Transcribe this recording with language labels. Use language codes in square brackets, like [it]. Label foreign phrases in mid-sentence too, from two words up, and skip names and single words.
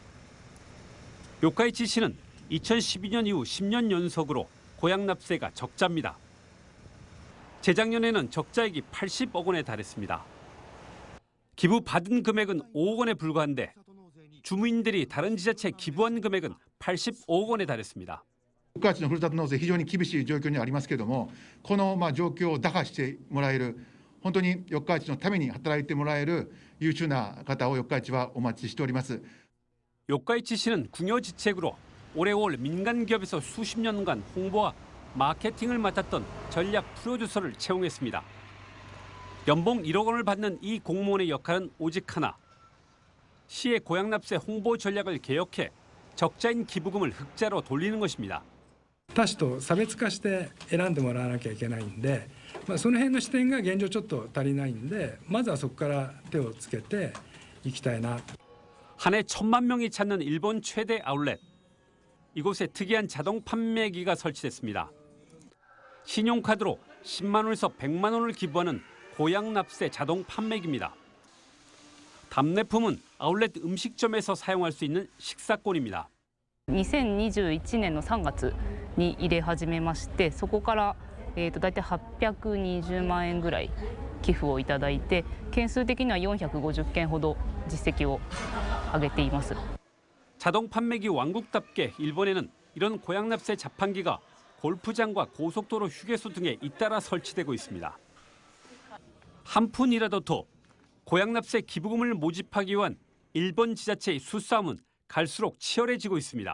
[ko] 요카이치시는 2012년 이후 10년 연속으로 고향 납세가 적자입니다. 재작년에는 적자액이 80억 원에 달했습니다. 기부 받은 금액은 5억 원에 불과한데 주민들이 다른 지자체에 기부한 금액은 85억 원에 달했습니다. [ja] 四日市のふるさと納税非常に厳しい状況にありますけれども、この状況を打破してもらえる、本当に四日市のために働いてもらえる優秀な方を四日市はお待ちしております。 [ko] 요카이치시는 궁여지책으로 올해 5월 민간 기업에서 수십 년간 홍보와 마케팅을 맡았던 전략 프로듀서를 채용했습니다. 연봉 1억 원을 받는 이 공무원의 역할은 오직 하나. 시의 고향 납세 홍보 전략을 개혁해 적자인 기부금을 흑자로 돌리는 것입니다. [ja] 他市と差別化して選んでもらわなきゃいけないんで、その辺の視点が現状ちょっと足りないんで、まずはそこから手をつけていきたいな。 [ko] 한 해 1,000만 명이 찾는 일본 최대 아울렛. 이곳에 특이한 자동 판매기가 설치됐습니다. 신용카드로 10만 원에서 100만 원을 기부하는 고향 납세 자동 판매기입니다. 답례품은 아울렛 음식점에서 사용할 수 있는 식사권입니다. [ja] 2021 年の3月に入れ始めまして、そこからだいたい820万円ぐらい寄付をいただいて、件数的には450件ほど実績を上げています。 [ko] 자동 판매기 왕국답게 일본에는 이런 고향 납세 자판기가 골프장과 고속도로 휴게소 등에 잇따라 설치되고 있습니다. 한 푼이라도 더 고향 납세 기부금을 모집하기 위한 일본 지자체의 수싸움은 갈수록 치열해지고 있습니다.